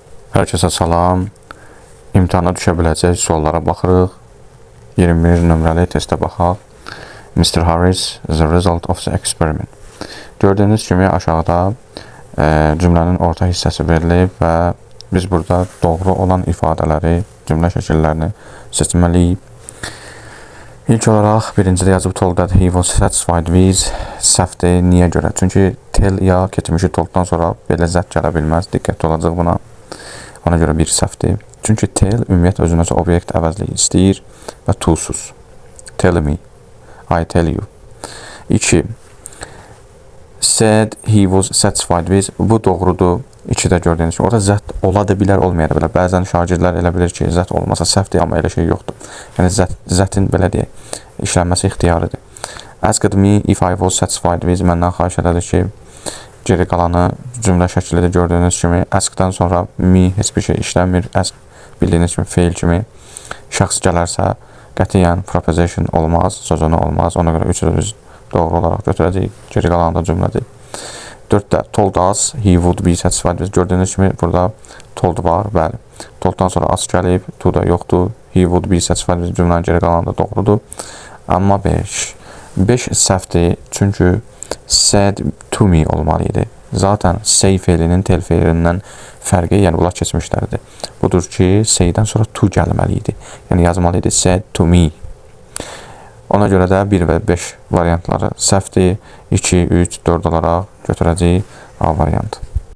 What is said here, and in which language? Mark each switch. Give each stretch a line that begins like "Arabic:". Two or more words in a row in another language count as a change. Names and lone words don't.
Azerbaijani: Hər kəsə salam. İmtahana düşə biləcək suallara baxırıq. 21 nömrəli testə baxaq.
English: Mr. Harris, the result of the experiment.
Azerbaijani: Gördüyünüz kimi aşağıda cümlənin orta hissəsi verilib və biz burada doğru olan ifadələri, cümlə şəkillərini seçməliyik. İlk olaraq birincidə yazıb
English: told that he was satisfied with
Azerbaijani: səhvdir. Niyə görə? Çünki tell ya keçmişi tolddan sonra belə zət gələ bilməz. Diqqətli olacaq buna. Ona görə bir səhvdir. Çünki tell ümumiyyətlə özünəsə obyekt əvəzliyi istəyir və to-suz.
English: Tell me. I tell you. 2. Said he was satisfied with.
Azerbaijani: Bu doğrudur. 2-də gördüyünüz kimi. Orada zət ola da bilər, olmaya da bilər. Bəzən şagirdlər elə bilir ki, zət olmasa səhvdir, amma elə şey yoxdur. Yəni zətin belə deyək, işlənməsi ixtiyarıdır.
English: Asked me if I was satisfied with.
Azerbaijani: Məndən xahiş elədi ki, geri qalanı cümlə şəklidir gördüyünüz kimi. Askdən sonra me heç bir şey işləmir. Ask bildiyiniz kimi fail kimi. Şəxs gələrsə qətiyyən proposition olmaz, sözünü olmaz. Ona görə 3-ü biz doğru olaraq götürəcəyik. Geri qalanı da cümlədir.
English: 4-də told us he would be satisfied with.
Azerbaijani: Gördüyünüz kimi burada told var, bəli. Tolddan sonra as gəlib, to da yoxdur.
English: He would be satisfied with
Azerbaijani: cümlənin geri qalanı da doğrudur. Amma 5. 5 səhvdir, çünki
English: said to me
Azerbaijani: olmalı idi. Zaten say feilinin tel feilindən fərqi, yəni bunlar keçmişlərdir. Budur ki, say'dən sonra to gəlməli idi. Yəni yazmalı idi
English: said to me.
Azerbaijani: Ona görə də 1 və 5 variantları səhvdir. 2, 3, 4 olaraq götürəcəyik A variantı.